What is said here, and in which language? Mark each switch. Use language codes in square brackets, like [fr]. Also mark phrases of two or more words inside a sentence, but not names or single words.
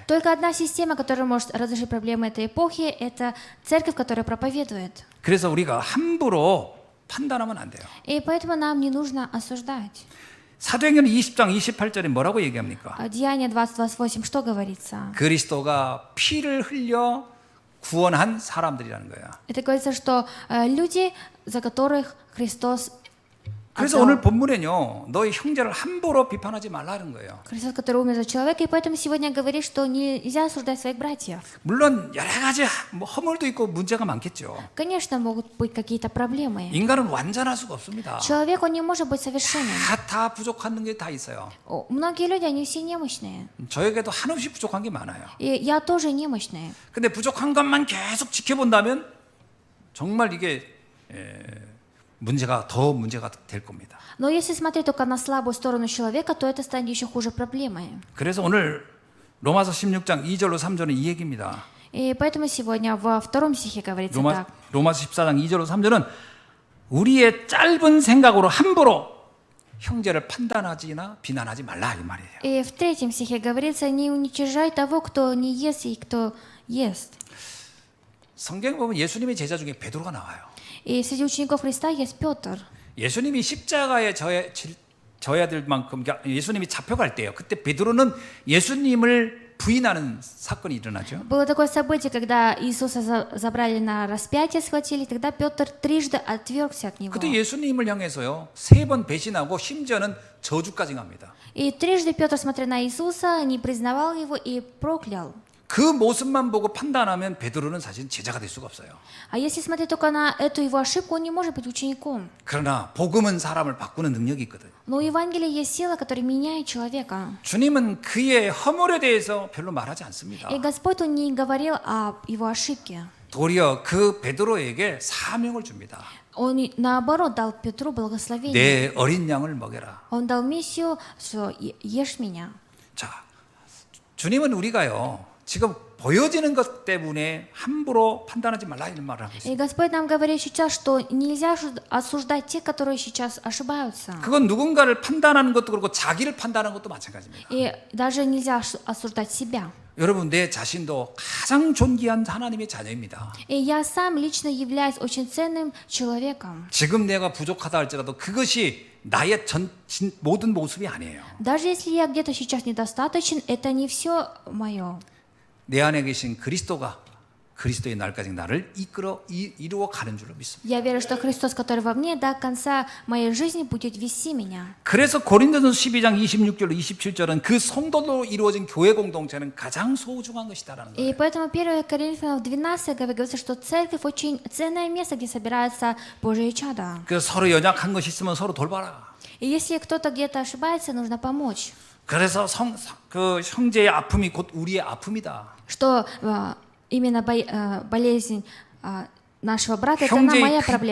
[ru] Только одна система, которая может разрешить проблемы этой эпохи, это церковь, которая проповедует. [ko] 그래서 우리가 함부로 판단하면 안 돼요. [ru] И поэтому нам не нужно осуждать. [ko] 사도행전 20장 28절에 뭐라고 얘기합니까? [ru] Деяние 20:28, что говорится? [ko] 그리스도가 피를 흘려 구원한 사람들이라는 거예요. [ru] Это говорится, что люди, за которых Христос [ko] 그래서 오늘 본문에는요, 너희 형제를 함부로 비판하지 말라는 거예요. [ru] Христос, который умер за человека, и поэтому сегодня говорит, что нельзя осуждать своих братьев. [ko] 물론 여러 가지 허물도 있고 문제가 많겠죠. [ru] Конечно, могут быть какие-то проблемы. [ko] 인간은 완전할 수가 없습니다. [ru] Человек, он не может быть совершенным. [ko] 다 부족한 게 다 있어요. [ru] Многие люди, они все немощные. [ko] 저에게도 한없이 부족한 게 많아요. [ru] И я тоже немощная. [ko] 근데 부족한 것만 계속 지켜본다면 정말 이게 문제가 될 겁니다. [ru] Но если смотреть только на слабую сторону человека, то это станет еще хуже проблемой. [ko] 그래서 오늘 로마서 16장 2절로 3절은 이 얘기입니다. [ru] И поэтому сегодня во втором стихе говорится так. [ko] 로마서 14장 2절로 3절은 우리의 짧은 생각으로 함부로 형제를 판단하지나 비난하지 말라 이 말이에요. [ru] И в третьем стихе говорится: не уничижай того, кто не ест и кто ест. [ko] 성경에 보면 예수님의 제자 중에 베드로가 나와요. [ru] И среди учеников Христа есть Петр. [ko] 예수님이 십자가에 져야 될 만큼 예수님이 잡혀갈 때요. 그때 베드로는 예수님을 부인하는 사건이 일어나죠. [ru] Было такое событие, когда Иисуса забрали на распятие, схватили, тогда Петр трижды отвергся от него. [ko] 그때 예수님을 향해서요 3번 배신하고 심지어는 저주까지 갑니다. [ru] И трижды Петр, смотря на Иисуса, не признавал его и проклял. [ko] 그 모습만 보고 판단하면 베드로는 사실 제자가 될 수가 없어요. [ru] А если смотреть только на эту его ошибку, он не может быть учеником. [ko] 그러나 복음은 사람을 바꾸는 능력이 있거든. [ru] Но у Евангелия есть сила, которая меняет человека. [ko] 주님은 그의 허물에 대해서 별로 말하지 않습니다. [ru] И Господь, Он не говорил о его ошибке. [ko] 도리어 그 베드로에게 사명을 줍니다. [ru] Он, наоборот, дал Петру благословение. [ko] 내 어린 양을 먹여라. [ru] Он дал миссию, что ешь меня. [ko] 자, 주님은 우리가요 지금 보여지는 것 때문에 함부로 판단하지 말라 이런 말을 하고 있습니다. [ru] И Господь нам говорит сейчас, что нельзя осуждать тех, которые сейчас ошибаются. [ko] 그건 누군가를 판단하는 것도 그렇고 자기를 판단하는 것도 마찬가지입니다. [ru] И даже нельзя осуждать себя. [ko] 여러분 내 자신도 가장 존귀한 하나님의 자녀입니다. [ru] И я сам лично являюсь очень ценным человеком. [ko] 지금 내가 부족하다 할지라도 그것이 나의 모든 모습이 아니에요. [ru] Даже если я где-то сейчас недостаточен, это не все мое. [ko] 내 안에 계신 그리스도가 그리스도의 날까지 나를 이루어 가는 줄로 믿습니다. [ru] Я верю, что Христос, который во мне, до конца моей жизни будет вести меня. [ko] 그래서 고린도전서 12장 26절로 27절은 그 성도로 이루어진 교회 공동체는 가장 소중한 것이다라는 거예요. [ru] И поэтому 1 Коринфянам 12 говорится, что церковь очень ценное место, где собираются Божьи чада. [ko] 그래서 서로 연약한 것이 있으면 서로 돌봐라. [ru] И если кто-то где-то ошибается, нужно помочь. [ko] 그래서 그 형제의 아픔이 곧 우리의 아픔이다. [ru] Что именно болезнь нашего брата это моя проблема.